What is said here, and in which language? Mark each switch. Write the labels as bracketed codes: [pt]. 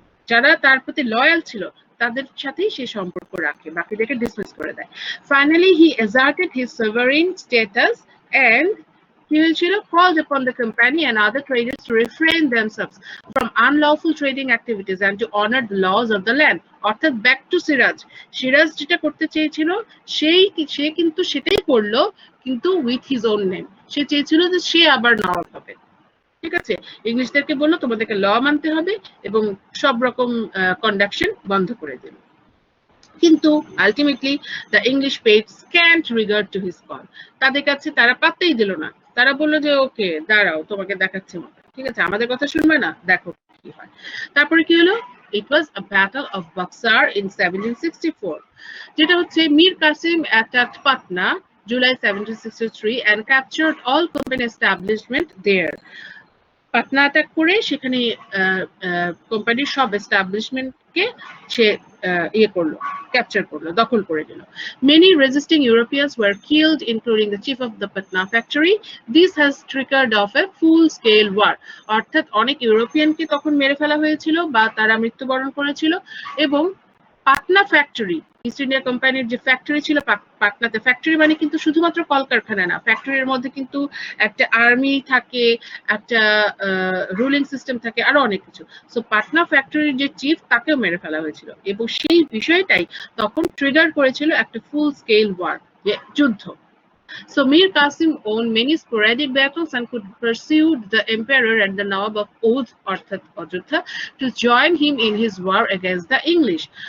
[bn] যারা তার প্রতি লয়াল ছিল তাদের সাথেই সে সম্পর্ক রাখে, বাকিদেরকে ডিসমিস করে দেয়। [en] Finally he asserted his sovereign status and he called upon the company and other traders to refrain themselves from unlawful trading activities and to honor the laws of the land. [bn] অর্থাৎ [en] back to [bn] Siraj যেটা করতে চেয়েছিল সে কিন্তু সেটাই করলো, কিন্তু [en] With his own name. [bn] সে চেয়েছিল যে সে আবার নবাব হবে। ঠিক আছে? ইংলিশদেরকে বললো তোমাদেরকে ল মানতে হবে এবং সব রকম কন্ডাকশন বন্ধ করে দিল। [en] কিন্তু ultimately the English paid scant regard to his call. [bn] তাদের কাছে তারা পাত্তাই দিল না। তারা বললো যে ওকে দাঁড়াও, তোমাকে দেখাচ্ছে মতো। ঠিক আছে? আমাদের কথা শুনবে না, দেখো কি হয়। তারপরে কি হলো? [en] It was a battle of Buxar in 1764. [bn] যেটা হচ্ছে [en] Mir Qasim attacked Patna July 1763 and captured all company establishment there. [bn] Patna attack করে সেখানে কোম্পানির সব এস্টাবলিশমেন্টকে সে করলো, ক্যাপচার করলো, দখল করে দিল। [en] Many resisting Europeans were killed, including the chief of the Patna factory. This has triggered off a full-scale war. [bn] অর্থাৎ অনেক ইউরোপিয়ানকে তখন মেরে ফেলা হয়েছিল বা তারা মৃত্যুবরণ করেছিল এবং পাটনা ফ্যাক্টরি, ইস্ট ইন্ডিয়া কোম্পানির যে ফ্যাক্টরি ছিল পাটনাতে, ফ্যাক্টরি মানে কিন্তু শুধুমাত্র কলকারখানা না, ফ্যাক্টরির মধ্যে কিন্তু একটা আর্মি থাকে, একটা রুলিং সিস্টেম থাকে, আরো অনেক কিছু। সো পাটনা ফ্যাক্টরির যে চিফ তাকেও মেরে ফেলা হয়েছিল এবং সেই বিষয়টাই তখন ট্রিগার করেছিল একটা ফুল স্কেল ওয়ার, যে যুদ্ধ। [en] So Mir Qasim won many sporadic battles and could pursue the emperor and the Nawab of Oudh [bn] অর্থাৎ Ayodhya [en] to join him in his war against the English.